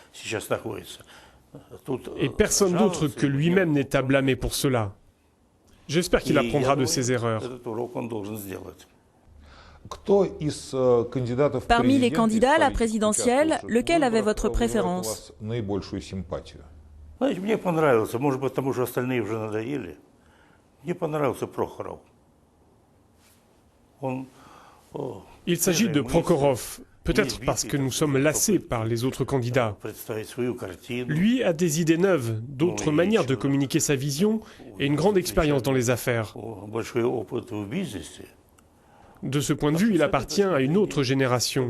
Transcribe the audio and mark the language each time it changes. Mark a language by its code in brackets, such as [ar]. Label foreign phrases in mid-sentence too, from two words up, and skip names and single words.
[fr] Et personne d'autre que lui-même n'est à blâmer pour cela. J'espère qu'il apprendra de ses erreurs. Parmi les candidats à la présidentielle, lequel avait votre préférence? [ru] Мне понравился, может быть, потому что остальные уже надоели. Мне понравился Прохоров. [fr] Il s'agit de Prokhorov, peut-être parce que nous sommes lassés par les autres candidats. Lui a des idées neuves, d'autres manières de communiquer sa vision et une grande expérience dans les affaires. De ce point de vue, il appartient à une autre génération.